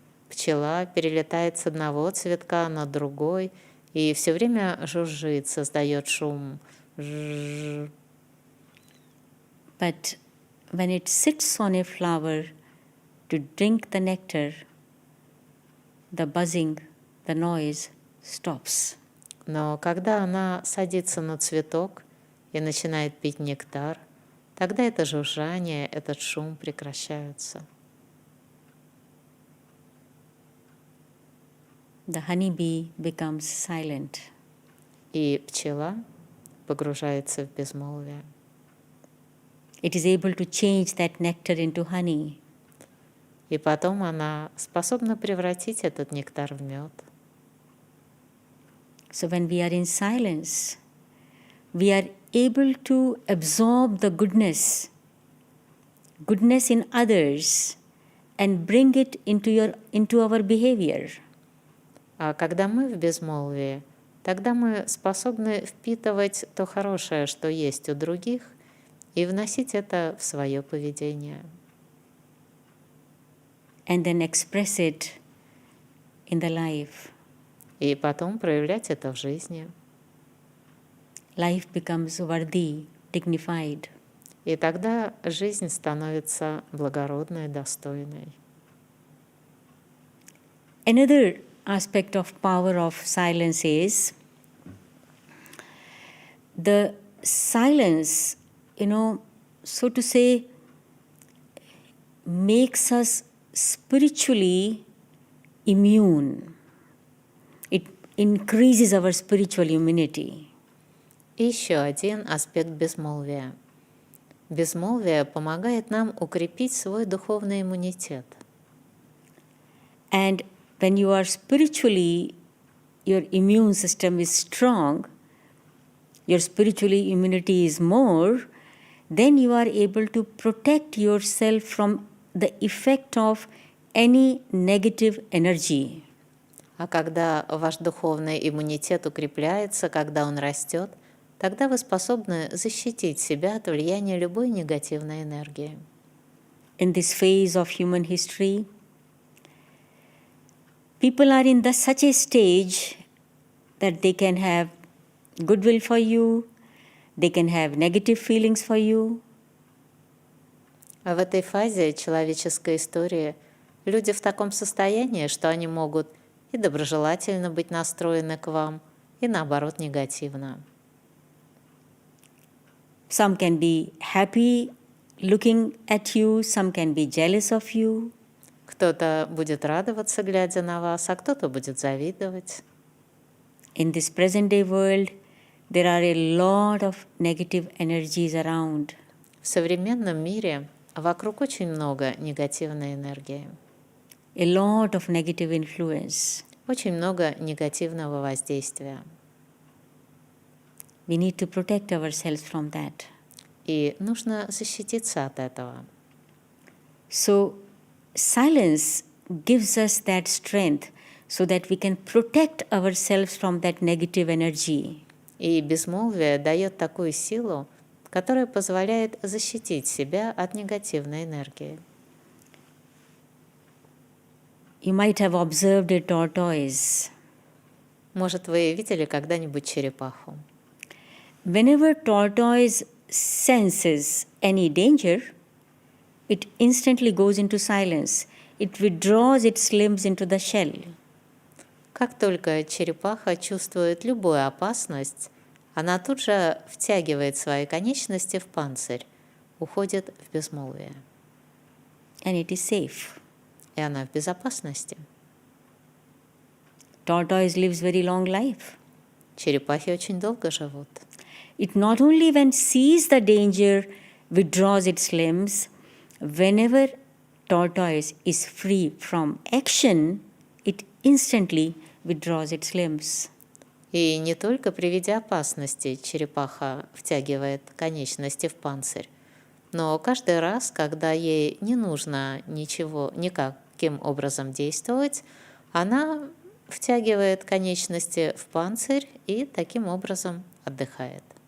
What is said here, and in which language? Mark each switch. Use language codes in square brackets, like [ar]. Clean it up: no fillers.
[ru] Пчела перелетает с одного цветка на другой и все время жужжит, создает шум. Жжж. [en] But when it sits on a flower to drink the nectar, the buzzing, the noise stops. [ru] Но когда она садится на цветок и начинает пить нектар, тогда это жужжание, этот шум прекращаются. [en] The honeybee becomes silent. [ru] И пчела погружается в безмолвие. [en] It is able to change that nectar into honey. [ru] И потом она способна превратить этот нектар в мед. [en] So when we are in silence, we are able to absorb the goodness in others, and bring it into our behavior. [ru] А когда мы в безмолвии, тогда мы способны впитывать то хорошее, что есть у других, и вносить это в свое поведение. [en] And then express it in the life. [ru] И потом проявлять это в жизни. [en] Life becomes worthy, dignified. [ru] И тогда жизнь становится благородной, достойной. [en] Another aspect of power of silence is the silence, so to say, makes us spiritually immune. It increases our spiritual immunity. [ru] И еще один аспект безмолвия. Безмолвие помогает нам укрепить свой духовный иммунитет. [en] And when you are spiritually, your immune system is strong, your spiritually immunity is more, then you are able to protect yourself from the effect of any negative energy. [ru] А когда ваш духовный иммунитет укрепляется, когда он растет, тогда вы способны защитить себя от влияния любой негативной энергии. [en] In this phase of human history, people are in such a stage that they can have goodwill for you, they can have negative feelings for you. [ru] А в этой фазе человеческой истории люди в таком состоянии, что они могут и доброжелательно быть настроены к вам, и наоборот негативно. [en] Some can be happy looking at you, some can be jealous of you. [ru] Кто-то будет радоваться, глядя на вас, а кто-то будет завидовать. [en] In this present day world, there are a lot of negative energies around. [ru] В современном мире вокруг очень много негативной энергии, [en] A lot of negative influence. [ru] очень много негативного воздействия. [en] We need to protect ourselves from that. [ru] И нужно защититься от этого. [en] So, silence gives us that strength so that we can protect ourselves from that negative energy. [ru] И безмолвие дает такую силу, которая позволяет защитить себя от негативной энергии. [en] You might have observed a tortoise. [ru] Может, вы видели когда-нибудь черепаху? [en] Whenever tortoise senses any danger, it instantly goes into silence. It withdraws its limbs into the shell. [ru] Как только черепаха чувствует любую опасность, она тут же втягивает свои конечности в панцирь, уходит в безмолвие. [en] And it is safe. [ru] И она в безопасности. [en] Tortoise lives very long life. [ru] Черепахи очень долго живут. [en] It not only when sees the danger withdraws its limbs, whenever tortoise is free from action, it instantly withdraws its limbs. [ru] И не только при виде опасности черепаха втягивает конечности в панцирь, но каждый раз, когда ей не нужно ничего, никаким образом действовать, она втягивает конечности в панцирь и таким образом отдыхает.